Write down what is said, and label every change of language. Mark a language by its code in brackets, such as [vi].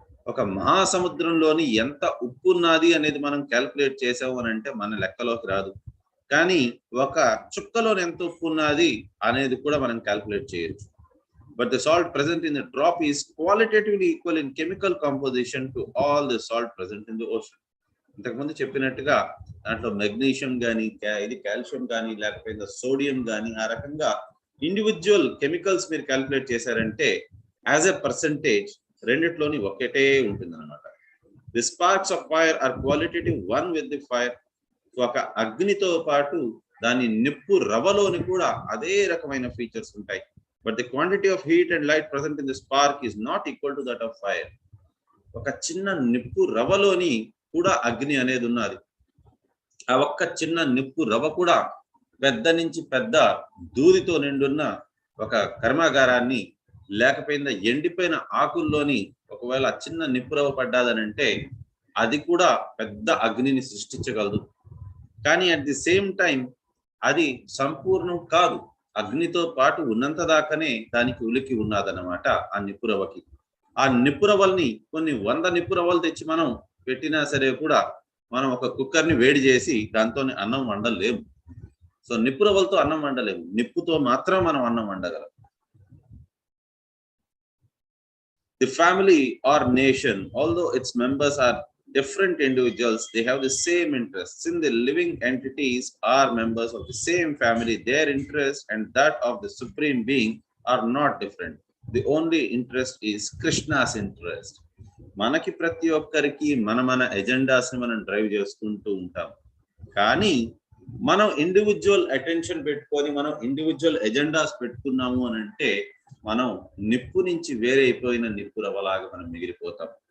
[te] ఒక మహాసముద్రంలోని ఎంత ఉప్పు ఉన్నది అనేది మనం క్యాల్కులేట్ చేసాము అని అంటే మన లెక్కలోకి రాదు. కానీ ఒక చుక్కలోని ఎంత ఉప్పు ఉన్నది అనేది కూడా మనం క్యాల్కులేట్ చేయొచ్చు. [en] But the salt present in the drop is qualitatively equal in chemical composition to all the salt present in the ocean. [te] ఇంతకుముందు చెప్పినట్టుగా దాంట్లో మెగ్నీషియం కానీ, ఇది కాల్షియం కానీ, లేకపోతే సోడియం కానీ, ఆ రకంగా ఇండివిజువల్ కెమికల్స్ మీరు క్యాల్కులేట్ చేశారంటే [en] as a percentage [te] రెండిట్లోని ఒకటే ఉంటుంది అనమాట. [en] The sparks of fire are qualitative one with the fire. [te] ఒక అగ్నితో పాటు దాని నిప్పు రవ్వలోని కూడా అదే రకమైన ఫీచర్స్ ఉంటాయి. [en] But the quantity of heat and light present in the spark is not equal to that of fire. [te] ఒక చిన్న నిప్పు రవ్వలోని కూడా అగ్ని అనేది ఉన్నది. ఆ ఒక్క చిన్న నిప్పు రవ్వ కూడా పెద్ద నుంచి పెద్ద దూదితో నిండున్న ఒక కర్మాగారాన్ని, లేకపోయిన ఎండిపోయిన ఆకుల్లోని ఒకవేళ చిన్న నిప్పు రవ్వ పడ్డాదనంటే అది కూడా పెద్ద అగ్నిని సృష్టించగలదు. కానీ [en] at the same time [te] అది సంపూర్ణం కాదు. అగ్నితో పాటు ఉన్నంత దాకానే దానికి ఉలికి ఉన్నదన్నమాట ఆ నిప్పురవ్వకి. ఆ నిప్పురవ్వల్ని కొన్ని 100 నిప్పురవ్వలు తెచ్చి మనం పెట్టినా సరే కూడా మనం ఒక కుక్కర్ని వేడి చేసి దాంతో అన్నం వండలేము. సో నిప్పురవ్వలతో అన్నం వండలేము, నిప్పుతో మాత్రం మనం అన్నం వండగలం. [en] The family or nation, although its members are different individuals, they have the same interests. Since the living entities are members of the same family, their interest and that of the supreme being are not different. The only interest is Krishna's interest. [te] మనకి ప్రతి ఒక్కరికి మన agendas ని మనం drive చేసుకుంటూ ఉంటాం. కానీ మనం ఇండివిజువల్ అటెన్షన్ పెట్టుకొని మనం ఇండివిజువల్ ఎజెండాస్ పెట్టుకున్నాము అని అంటే మనం నిప్పు నుంచి వేరే అయిపోయిన నిప్పు రవ్వలాగా మనం మిగిలిపోతాం.